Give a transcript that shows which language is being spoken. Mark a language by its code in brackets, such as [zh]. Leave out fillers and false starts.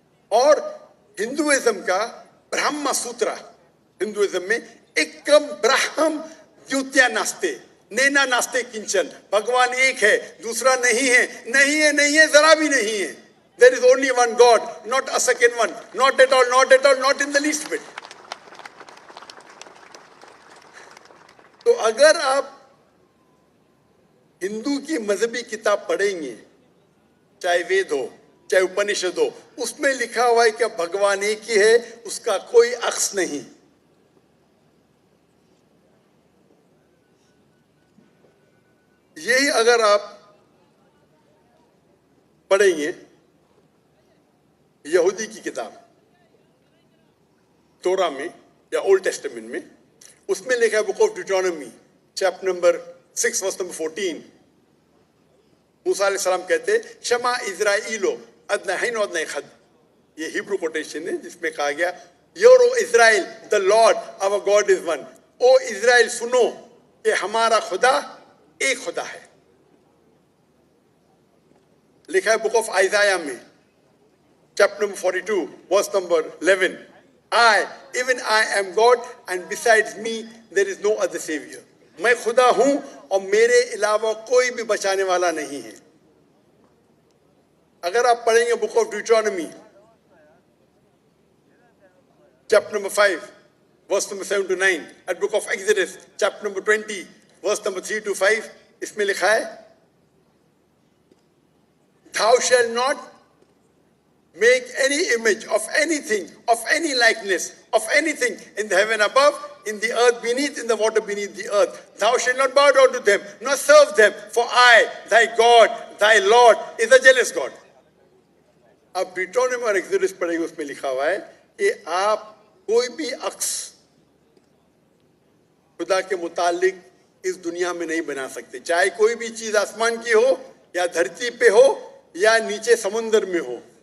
[ur] اور ہندوازم کا برہما سوترا, ہندوازم میں [sa] ایکم برہم دیوتیا ناستے, نینا ناستے کنچن. [ur] بھگوان ایک ہے, دوسرا نہیں ہے, نہیں ہے, نہیں ہے, ذرا بھی نہیں ہے. [en] There is only one God, not a second one, not at all, not at all, not in the least bit. [ur] تو اگر آپ ہندو کی مذہبی کتاب پڑھیں گے, چاہے وید ہو چاہے اپنشد ہو, اس میں لکھا ہوا ہے کہ بھگوان ایک ہی ہے, اس کا کوئی عکس نہیں. یہی اگر آپ پڑھیں گے یہودی کی کتاب تورا میں یا اولڈ ٹیسٹمنٹ میں, اس میں لکھا ہے book of Deuteronomy, chapter number 6, verse number 14. موسیٰ علیہ السلام کہتے ہیں [he] شما اسرائیلو ادنہین و ادنہ خد. [ur] یہ ہیبرو کوٹیشن ہے جس میں کہا گیا euro Israel [en] the Lord our God is one. [ur] او اسرائیل سنو کہ ہمارا خدا ایک خدا ہے. لکھا ہے بک آف آئزایا میں, chapter number 42, verse number 11, [en] even I am God and besides me there is no other savior. [ur] میں خدا ہوں اور میرے علاوہ کوئی بھی بچانے والا نہیں ہے. اگر آپ پڑھیں گے book of Deuteronomy, chapter number 5, verse number [en] 7 to 9, and book of Exodus, chapter number 20, verse number 3 to 5, [ur] اس میں لکھا ہے [en] thou shalt not make any image of anything, of any likeness, of anything in the heaven above, in the earth beneath, in the water beneath the earth. Thou shalt not bow down to them, nor serve them, for I, thy God, thy Lord, is a jealous God. [ur] اب Deuteronomy اور Exodus پڑھیں گے, اس میں لکھا ہوا ہے کہ آپ کوئی بھی عکس خدا کے متعلق اس دنیا میں نہیں بنا سکتے, چاہے کوئی بھی چیز آسمان کی ہو یا دھرتی پہ ہو یا نیچے سمندر میں ہو.